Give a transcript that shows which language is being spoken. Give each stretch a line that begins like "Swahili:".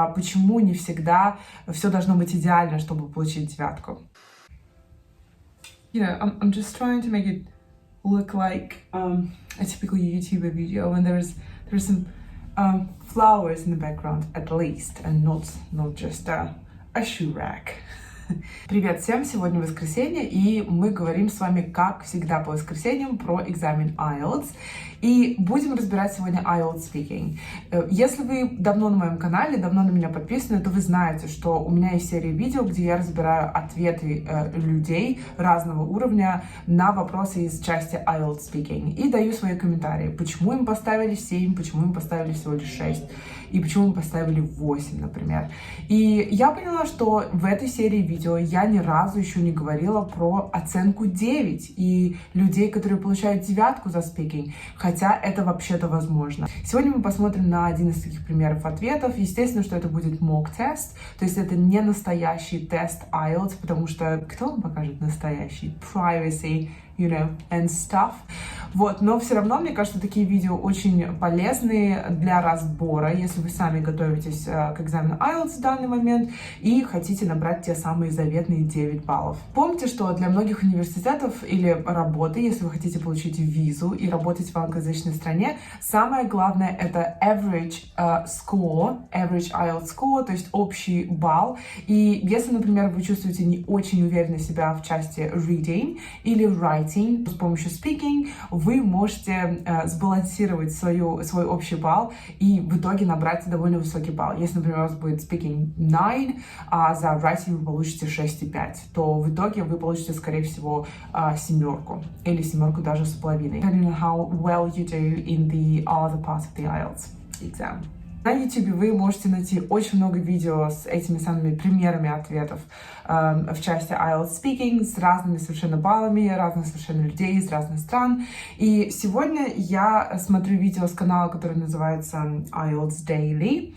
Russian: Почему не всегда все должно быть идеально, чтобы получить девятку?
English: You know, I'm just trying to make it look like a typical YouTuber video, and there's some flowers in the background at least, and not just a shoe rack.
Russian: Привет всем! Сегодня воскресенье, и мы говорим с вами, как всегда, по воскресеньям про экзамен IELTS. И будем разбирать сегодня IELTS Speaking. Если вы давно на моем канале, давно на меня подписаны, то вы знаете, что у меня есть серия видео, где я разбираю ответы людей разного уровня на вопросы из части IELTS Speaking. И даю свои комментарии, почему им поставили 7, почему им поставили всего лишь 6, и почему им поставили 8, например. И я поняла, что в этой серии видео я ни разу еще не говорила про оценку 9 и людей, которые получают 9 за speaking, хотя это вообще-то возможно. Сегодня мы посмотрим на один из таких примеров ответов. Естественно, что это будет mock-тест, то есть это не настоящий тест IELTS, потому что кто вам покажет настоящий?
English: Privacy, you know, and stuff.
Russian: Вот, но все равно, мне кажется, такие видео очень полезные для разбора, если вы сами готовитесь к экзамену IELTS в данный момент и хотите набрать те самые заветные 9 баллов. Помните, что для многих университетов или работы, если вы хотите получить визу и работать в англоязычной стране, самое главное это
English: average score, average IELTS score,
Russian: то есть общий балл. И если, например, вы чувствуете не очень уверенно себя в части reading или writing, с помощью speaking, вы можете сбалансировать свой общий балл и в итоге набрать довольно высокий балл. Если, например, у вас будет speaking 9, а за writing вы получите 6,5, то в итоге вы получите, скорее всего, 7 или 7 даже с половиной.
English: Depending on how well you do in the other parts of the IELTS exam.
Russian: На YouTube вы можете найти очень много видео с этими самыми примерами ответов в части IELTS Speaking с разными совершенно баллами, разных совершенно людей из разных стран. И сегодня я смотрю видео с канала, который называется IELTS Daily.